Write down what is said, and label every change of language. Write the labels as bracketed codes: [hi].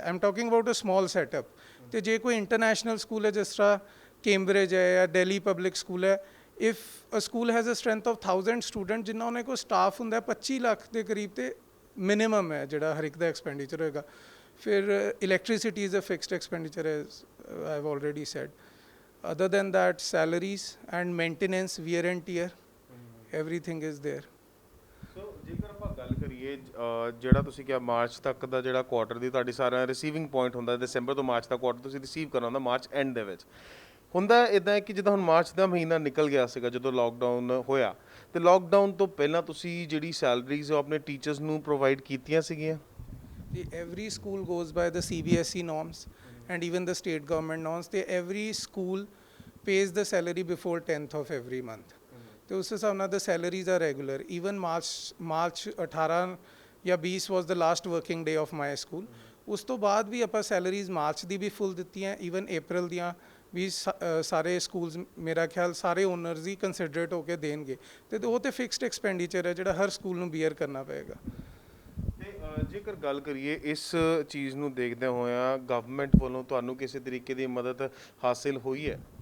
[en] I am talking about a small setup. [pa] ਤੇ ਜੇ ਕੋਈ ਇੰਟਰਨੈਸ਼ਨਲ ਸਕੂਲ ਹੈ ਜਿਸ ਤਰ੍ਹਾਂ ਕੈਂਬਰਿਜ ਹੈ ਜਾਂ ਦਿੱਲੀ ਪਬਲਿਕ ਸਕੂਲ ਹੈ, [en] if a school has a strength of 1000 student, [pa] ਜਿੰਨਾ ਉਹਨਾਂ ਕੋਲ ਸਟਾਫ ਹੁੰਦਾ 25 ਲੱਖ ਦੇ ਕਰੀਬ, ਤੇ ਮਿਨੀਮਮ ਹੈ ਜਿਹੜਾ ਹਰ ਇੱਕ ਦਾ ਐਕਸਪੈਂਡੀਚਰ ਹੋਏਗਾ। [en] ਫਿਰ electricity is a fixed expenditure as I have already said. Other than that, salaries and maintenance, wear and tear, everything is there. [pa] ਸੋ ਜੇਕਰ ਆਪਾਂ ਗੱਲ ਕਰੀਏ ਜਿਹੜਾ ਤੁਸੀਂ ਕਿਹਾ ਮਾਰਚ ਤੱਕ ਦਾ ਜਿਹੜਾ ਕੁਆਰਟਰ ਦੀ ਤੁਹਾਡੀ ਸਾਰਾ ਰਿਸੀਵਿੰਗ ਪੁਆਇੰਟ ਹੁੰਦਾ, ਦਸੰਬਰ ਤੋਂ ਮਾਰਚ ਦਾ ਕੁਆਰਟਰ ਤੁਸੀਂ ਰਿਸੀਵ ਕਰਨਾ ਹੁੰਦਾ ਮਾਰਚ ਐਂਡ ਦੇ ਵਿੱਚ ਹੁੰਦਾ। ਇੱਦਾਂ ਹੈ ਕਿ ਜਿੱਦਾਂ ਹੁਣ ਮਾਰਚ ਦਾ ਮਹੀਨਾ ਨਿਕਲ ਗਿਆ ਸੀਗਾ ਜਦੋਂ ਲੋਕਡਾਊਨ ਹੋਇਆ, ਤੇ ਲੋਕਡਾਊਨ ਤੋਂ ਪਹਿਲਾਂ ਤੁਸੀਂ ਜਿਹੜੀ ਸੈਲਰੀਜ਼ ਉਹ ਆਪਣੇ ਟੀਚਰਸ ਨੂੰ ਪ੍ਰੋਵਾਈਡ ਕੀਤੀਆਂ ਸੀਗੀਆਂ? [en] Every school goes by the CBSE norms and even the state government norms. Every school pays the salary before 10th of every month. [pa] तो उस हिसाब ਨਾਲ [en] the salaries are regular. Even March 18 ਜਾਂ 20 was the last working day of my school. [pa] ਉਸ ਤੋਂ ਬਾਅਦ ਵੀ ਆਪਾਂ salaries March ਦੀ ਵੀ ਫੁੱਲ ਦਿੱਤੀਆਂ, ਈਵਨ ਅਪ੍ਰੈਲ ਦੀਆਂ ਵੀ ਸਾਰੇ ਸਕੂਲਸ ਮੇਰਾ ਖਿਆਲ ਸਾਰੇ ਓਨਰਸ ਹੀ ਕੰਸੀਡਰੇਟ ਹੋ ਕੇ ਦੇਣਗੇ। ਤੇ ਉਹ ਤੇ ਫਿਕਸਡ ਐਕਸਪੈਂਡੀਚਰ ਹੈ ਜਿਹੜਾ ਹਰ ਸਕੂਲ ਨੂੰ ਬੀਅਰ ਕਰਨਾ ਪਏਗਾ। ਜੇਕਰ ਗੱਲ ਕਰੀਏ ਇਸ ਚੀਜ਼ ਨੂੰ ਦੇਖਦੇ ਹੋਇਆ ਗਵਰਨਮੈਂਟ ਵੱਲੋਂ ਤੁਹਾਨੂੰ ਕਿਸੇ ਤਰੀਕੇ ਦੀ ਮਦਦ ਹਾਸਿਲ ਹੋਈ ਹੈ?